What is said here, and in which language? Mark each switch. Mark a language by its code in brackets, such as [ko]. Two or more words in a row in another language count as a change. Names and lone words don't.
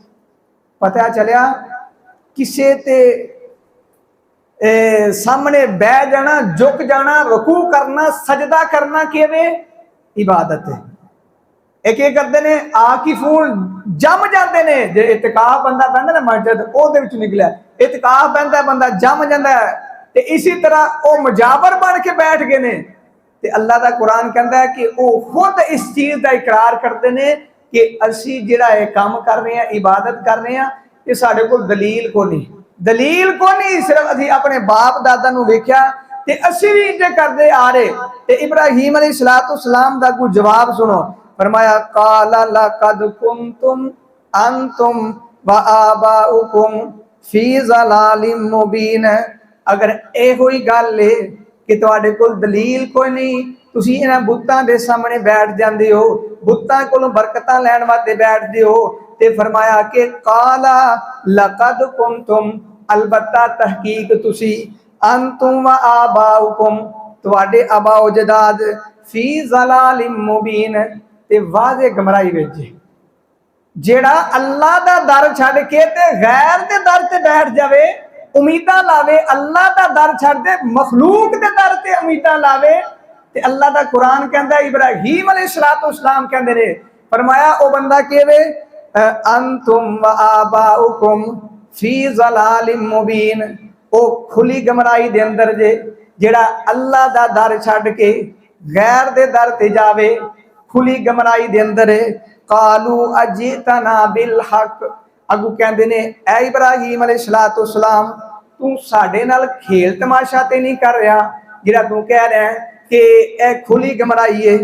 [pa] پتا چلیا کسے تے سامنے بہہ جانا، جھک جانا، رکوع کرنا، سجدہ کرنا کویں عبادت ہے. اک کرتے نے عاکفون جم جاتے نے، جے اعتکاف بندہ بہتا نا مسجد اوہدے وچ نکلیا، اعتکاف بہتا بندہ جم جاتا ہے، تے ایسی طرح او مجاور بن کے بیٹھ گئے نے. تے اللہ دا قرآن [ur] کہتا ہے کہ وہ خود اس چیز کا اقرار کرتے ہیں کہ [pa] اسی جیہڑا یہ کام کر رہے ہیں، عبادت کر رہے ہیں، یہ ساڈے کول دلیل کو نہیں، دلیل کو نہیں، صرف اسی اپنے باپ دادا نوں ویکھیا تے اسی بھی انج کرتے آ رہے. تے ابراہیم علیہ السلام دا کوئی جواب سنو، فرمایا [ar] قال لقد كنتم أنتم وآباؤكم في ضلال مبين. [pa] اگر ایہو ہی گل ہے کہ تہاڈے کول دلیل کوئی نہیں، تسی ایہناں بتاں دے سامنے بیٹھ جاندے ہو، بتاں کولوں برکتاں لین واسطے بیٹھدے ہو، تے فرمایا کہ [ar] قال لقد كنتم, [pa] البتہ تحقیق تسی, [ar] أنتم وآباؤكم, [pa] تہاڈے آباؤ جداد, [ar] في ضلال مبين, [pa] تے واضح گمراہی وچ. جیہڑا اللہ دا در چھڈ کے تے غیر دے در تے بیٹھ جاوے، امیداں لاوے، اللہ دا در چھڈ دے مخلوق دے در تے امیداں لاوے، تے اللہ دا قرآن کہندا، ابراہیم علیہ السلام کہندے نے، فرمایا او بندہ کیوے [ar] أنتم وآباؤكم في ضلال مبين, [pa] او کھلی گمراہی دے اندر جے، جیہڑا اللہ دا در چھڈ کے غیر دے در تے جاوے، کھلی گمراہی دے اندر ہے. [ar] قالوا أجئتنا بالحق, [pa] اگوں کہندے نے اے ابراہیم علیہ السلام تو ساڈے نال کھیل تماشا تے نہیں کر رہا، جیہڑا تو کہہ رہا ہے کہ اے کھلی گمراہی ہے.